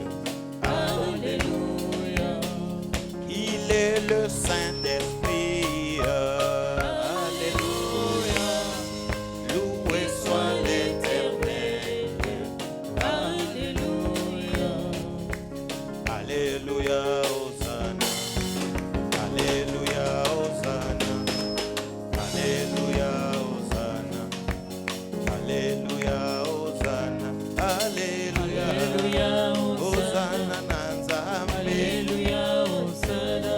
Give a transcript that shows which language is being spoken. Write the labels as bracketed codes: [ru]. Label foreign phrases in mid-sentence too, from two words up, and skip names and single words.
[fr] Alléluia. Il est le Saint-Esprit. Alléluia. Loué soit l'Éternel. Alléluia. Alléluia, Hosanna. Alléluia, Hosanna. Alléluia, Hosanna. Alléluia, Hosanna. Alléluia. Alléluia. [ln] Hosanna Nanzambe. [fr] Alléluia. Hosanna.